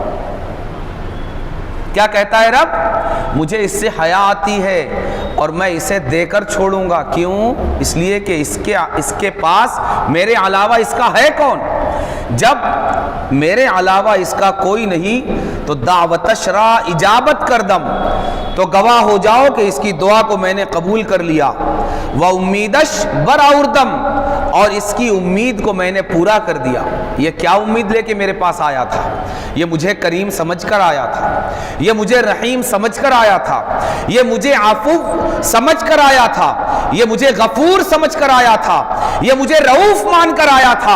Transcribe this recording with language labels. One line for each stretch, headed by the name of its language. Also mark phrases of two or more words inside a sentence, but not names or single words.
Urdu: کیا کہتا ہے رب؟ مجھے اس سے حیا آتی ہے اور میں اسے دے کر چھوڑوں گا، کیوں؟ اس لیے کہ اس کے پاس میرے علاوہ اس کا ہے کون؟ جب میرے علاوہ اس کا کوئی نہیں تو
Persian: دعوتش را اجابت کردم،
Urdu: تو گواہ ہو جاؤ کہ اس کی دعا کو میں نے قبول کر لیا،
Persian: و امیدش براوردم،
Urdu: اور اس کی امید کو میں نے پورا کر دیا۔ یہ کیا امید لے کے میرے پاس آیا تھا؟ یہ مجھے کریم سمجھ کر آیا تھا، یہ مجھے رحیم سمجھ کر آیا تھا، یہ مجھے عفو سمجھ کر آیا تھا، یہ مجھے غفور سمجھ کر آیا تھا، یہ مجھے رؤوف مان کر آیا تھا۔